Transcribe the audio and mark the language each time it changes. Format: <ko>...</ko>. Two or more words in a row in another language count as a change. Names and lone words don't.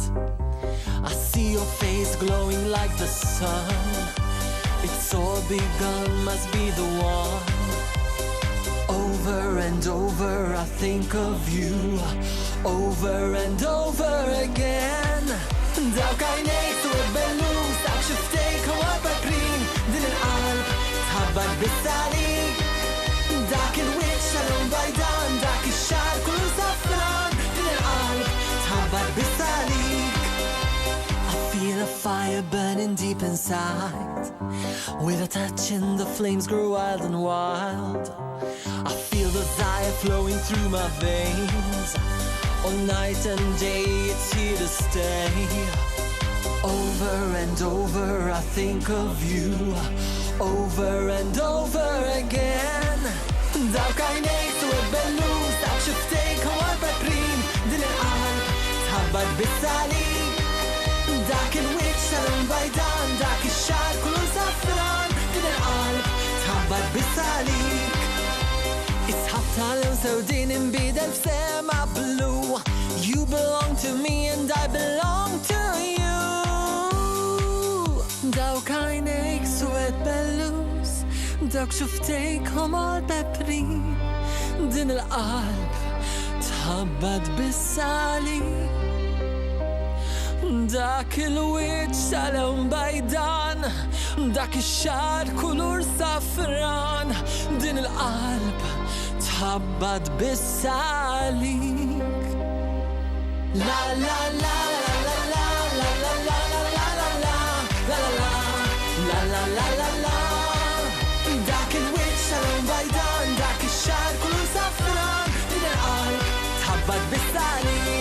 <en>I see your face glowing like the sun, it's all begun, must be the one. Over and over I think of you, over and over again.</en> <mt>Dawk għajnejk swed bellus, dawk xuftejk homor peprin, din il-qalb tħabbad bis-sali. Dak il-wiċċ tal-ewn bajdan, dak ix-xar kullu safran, din il-qalb tħabbad bis-salik.</mt> <en>I feel a fire burning deep inside, with a touch and the flames grow wild and wild. I feel the desire flowing through my veins, all night and day it's here to stay. Over and over I think of you, over and over again.</en> <mt>Dawk għajnejk swed bellus, dawk xuftejk homor peprin, din il-qalb tħabbad bis-sali. Dak il-wiċċ tal-ewn bajdan, dak ix-xar kullu safran, din il-qalb tħabbad bis-salik. Isħab tal-ewn sewdin inbidel f'sema blu,</mt> <en>you belong to me and I belong to you.</en> <mt>Dawk għajnejk swed bellus, dawk xuftejk homor peprin, din il-qalb tħabbad bis-sali. Dak il-wiċċ tal-ewn bajdan, dak ix-xar kulur safran, din il-qalb tħabbad bis-salik. La la la la la la la la la la la la la la la la la la. Dak il-wiċċ tal-ewn bajdan, dak ix-xar kullu safran, din il-qalb tħabbad bis-sali.</mt>